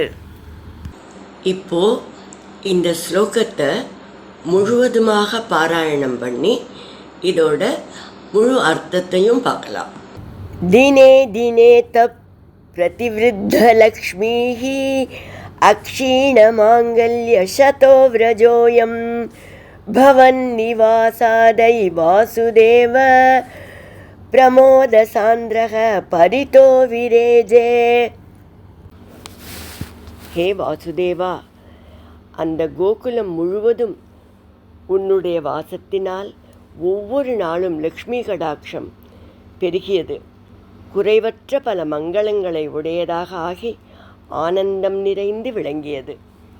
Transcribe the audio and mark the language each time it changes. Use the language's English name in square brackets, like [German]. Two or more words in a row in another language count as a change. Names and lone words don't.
[Tamil] இப்போ இந்த ஸ்லோகத்தை முழுவதுமாக பாராயணம் பண்ணி இதோட முழு அர்த்தத்தையும் பார்க்கலாம். [Sanskrit] दिने दिने तप् प्रतिवृद्धलक्ष्मीः अक्षीणमाङ्गल्यशतो व्रजोऽयम् भवन्निवासादै वासुदेव प्रमोदसान्द्रः परितो विरेजे. [Tamil] ஹே வாசுதேவா, அந்த கோகுலம் முழுவதும் உன்னுடைய வாசத்தினால் ஒவ்வொரு நாளும் லக்ஷ்மி கடாட்சம் பெருகியது, குறைவற்ற பல மங்களங்களை உடையதாக ஆகி ஆனந்தம் நிறைந்து விளங்கியது.